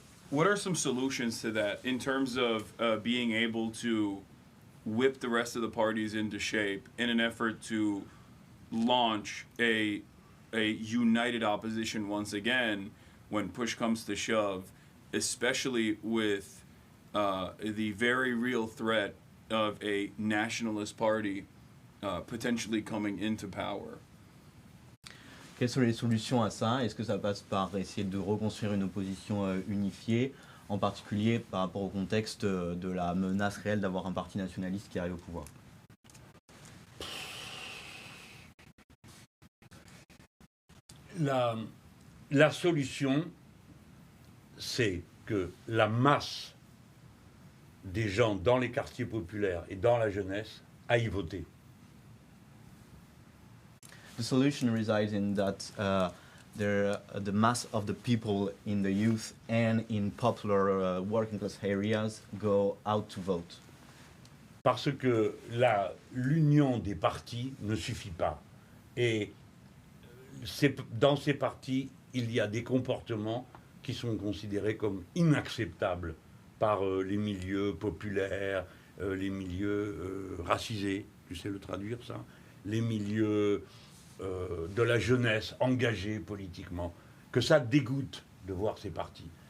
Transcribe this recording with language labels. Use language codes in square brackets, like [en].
[en] What are some solutions to that in terms of being able to whip the rest of the parties into shape in an effort to launch a united opposition once again when push comes to shove, especially with the very real threat of a nationalist party potentially coming into power? [fr] Quelles sont les solutions à ça? Est-ce que ça passe par essayer de reconstruire une opposition unifiée, en particulier par rapport au contexte de la menace réelle d'avoir un parti nationaliste qui arrive au pouvoir? La solution, c'est que la masse des gens dans les quartiers populaires et dans la jeunesse aillent voter. [en] The solution resides in that the mass of the people in the youth and in popular working class areas go out to vote. [fr] Parce que l'union des partis ne suffit pas. Et dans ces partis, il y a des comportements qui sont considérés comme inacceptables par les milieux populaires, les milieux racisés, tu sais le traduire ça, les milieux de la jeunesse engagée politiquement, que ça dégoûte de voir ces partis.